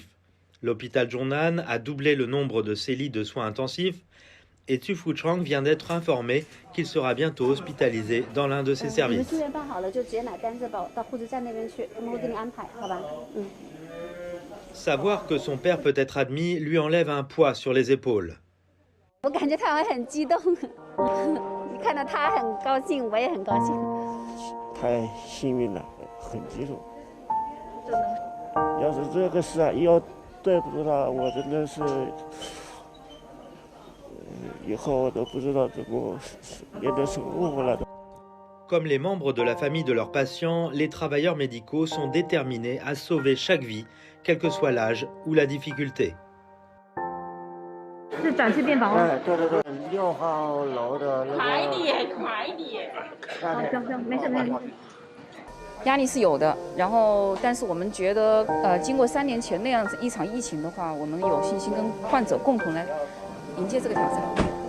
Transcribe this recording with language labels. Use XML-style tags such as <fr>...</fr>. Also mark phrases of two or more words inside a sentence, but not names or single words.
<fr>L'hôpital Zhongnan a doublé le nombre de ses lits de soins intensifs et Xu Fuchang vient d'être informé qu'il sera bientôt hospitalisé dans l'un de ses services. Savoir que son père peut être admis lui enlève un poids sur les épaules.</fr> <zh>看到他很高兴，我也很高兴。太幸运了，很激动。要是这个事啊，要对不住他，我真的是，以后我都不知道怎么面对生活了。</zh> <fr>Comme les membres de la famille de leurs patients, les travailleurs médicaux sont déterminés à sauver chaque vie, quel que soit l'âge ou la difficulté.</fr> <zh>是转次变房吗？对对对，6号楼的那个。快点！行，没事。压力是有的，然后但是我们觉得，经过3年前那样子一场疫情的话，我们有信心跟患者共同来迎接这个挑战。</zh>